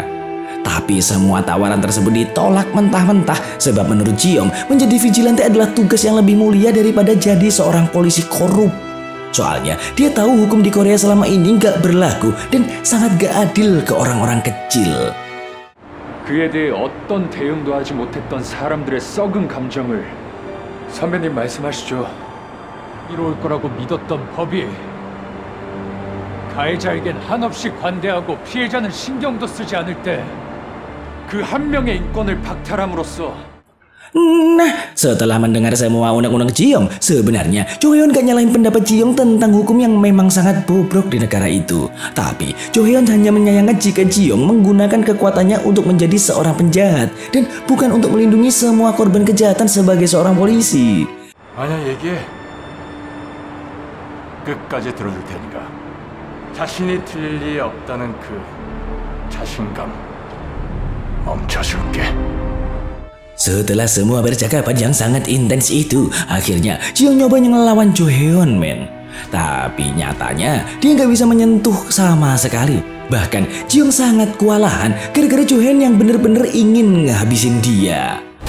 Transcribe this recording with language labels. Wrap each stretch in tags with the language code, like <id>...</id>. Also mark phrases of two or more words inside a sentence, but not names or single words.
<id>Tapi semua tawaran tersebut ditolak mentah-mentah sebab menurut Jiyoung menjadi vigilante adalah tugas yang lebih mulia daripada jadi seorang polisi korup. Soalnya dia tahu hukum di Korea selama ini gak berlaku dan sangat gak adil ke orang-orang kecil.</id> <ko>그에 대해 어떤 대응도 하지 못했던 사람들의 썩은 감정을 선배님 말씀하시죠. 이로울 거라고 믿었던 법이 가해자에겐 한없이 관대하고 피해자는 신경도 쓰지 않을 때 그 한 명의 인권을 박탈함으로써</ko> <id>Nah, setelah mendengar semua unek-unek Jiyoung, sebenarnya Johyun gak nyalahin pendapat Jiyoung tentang hukum yang memang sangat bobrok di negara itu. Tapi Johyun hanya menyayangkan jika Jiyoung menggunakan kekuatannya untuk menjadi seorang penjahat dan bukan untuk melindungi semua korban kejahatan sebagai seorang polisi.</id> <ko>아니야, 얘기해. 끝까지 들어줄 테니까. 자신이 틀릴 리 없다는 그 자신감 멈춰줄게.</ko> <id>Setelah semua percakapan yang sangat intens itu, akhirnya Jiyoung nyoba ngelawan Johyun, men. Tapi nyatanya dia nggak bisa menyentuh sama sekali. Bahkan Jiyoung sangat kewalahan gara-gara Johyun yang bener-bener ingin ngehabisin dia.</id>